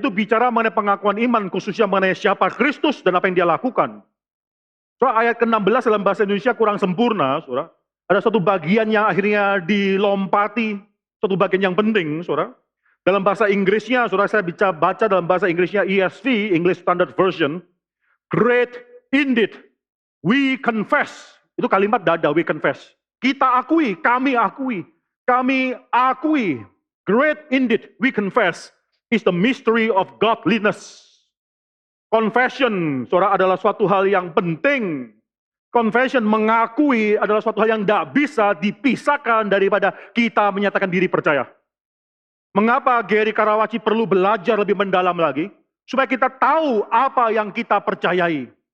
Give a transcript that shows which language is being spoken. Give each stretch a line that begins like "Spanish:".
Indonesian: Itu bicara mengenai pengakuan iman, khususnya mengenai siapa Kristus dan apa yang dia lakukan. So, ayat ke-16 dalam bahasa Indonesia kurang sempurna, saudara. Ada satu bagian yang akhirnya dilompati, satu bagian yang penting, saudara. Dalam bahasa Inggrisnya, saudara, saya bisa baca dalam bahasa Inggrisnya ESV, English Standard Version.
English: Great indeed, we confess.
Indonesian: Itu kalimat dada,
English: we confess.
Indonesian: Kita akui, kami akui. Kami akui.
English: Great indeed, we confess, is the mystery of godliness.
Indonesian: Confession, saudara, adalah suatu hal yang penting. Confession, mengakui, adalah suatu hal yang tidak bisa dipisahkan daripada kita menyatakan diri percaya. Mengapa Gary Karawaci perlu belajar lebih mendalam lagi? Supaya kita tahu apa yang kita percayai.